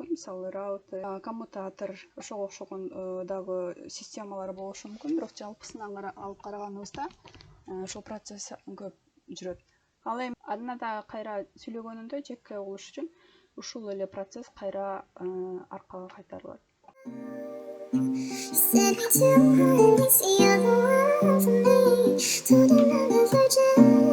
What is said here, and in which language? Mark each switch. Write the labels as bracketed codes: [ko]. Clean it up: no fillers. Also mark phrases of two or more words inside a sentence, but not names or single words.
[ky] Мисалы, раутер, коммутатор, ошого окшогон дагы системалар болушу мүмкүн. Бирок жалпысына алып караганыбызда ошол процесс көп жүрөт. Ал эми Аннада кайра сүйлөгөнүндө Жекке угулуш үчүн ушул эле процесс кайра аркага кайтарылат. [en] Step into my eyes, see all the world for me. Told another virgin.